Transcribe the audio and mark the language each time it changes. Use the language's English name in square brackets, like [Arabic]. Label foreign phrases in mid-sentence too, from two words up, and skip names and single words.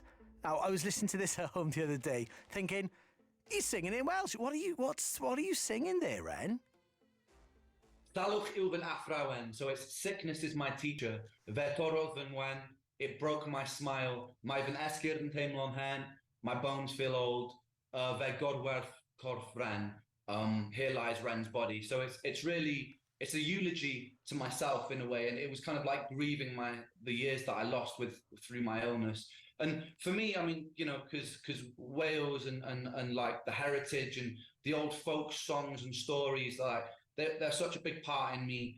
[English] Now, I was listening to this at home the other day, thinking, he's singing in Welsh. What are you singing there, Ren? [Welsh] Salwch yw fy athrawon. [English] So it's sickness is my teacher. [Welsh] Fe torodd fy ngwen. [English] It broke my smile. [Welsh] Mae fy esgyrn yn teimlo'n hen. [English] My bones feel old. [Welsh] Fe godwerth corff Ren. [English] Here lies Ren's body. So it's a eulogy to myself in a way, and it was kind of like grieving the years that I lost through my illness. And for me, because Wales and like the heritage and the old folk songs and stories, like they're such a big part in me.